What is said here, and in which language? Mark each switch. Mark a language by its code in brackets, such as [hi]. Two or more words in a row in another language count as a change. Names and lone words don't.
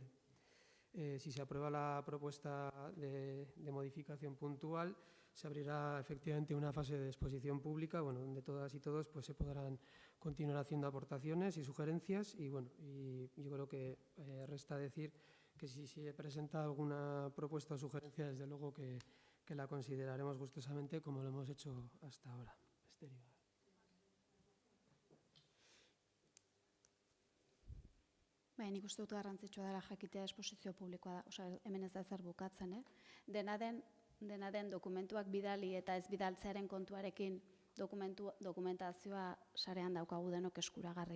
[es] Si se aprueba la propuesta de modificación puntual, se abrirá efectivamente una fase de exposición pública, donde todas y todos se podrán continuar haciendo aportaciones y sugerencias, y yo creo que resta decir que si se presenta alguna propuesta o sugerencia, desde luego que la consideraremos gustosamente, como lo hemos hecho hasta ahora. [eu] Nik uste dut garrantzitsua dela jakitea esposizio publikoa da, hemen ez da zer bukatzen, dena den dokumentuak bidali eta ez bidaltzearen kontuarekin dokumentazioa sarean daukagu denok eskuragarri.